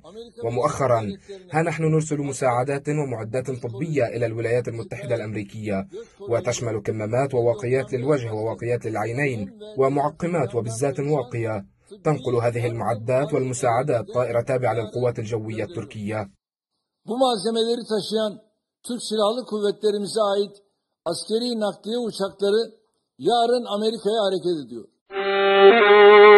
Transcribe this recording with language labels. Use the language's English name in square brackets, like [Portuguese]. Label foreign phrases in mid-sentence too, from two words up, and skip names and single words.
[Arabic] ومؤخرا ها نحن نرسل مساعدات ومعدات طبية إلى الولايات المتحدة الأمريكية، وتشمل كمامات وواقيات للوجه وواقيات للعينين ومعقمات وبزات واقية. تنقل هذه المعدات والمساعدات طائرة تابعة للقوات الجوية التركية. [Turkish] Bu malzemeleri taşıyan Türk Silahlı Kuvvetlerimize ait askeri nakliye uçakları yarın Amerika'ya hareket ediyor.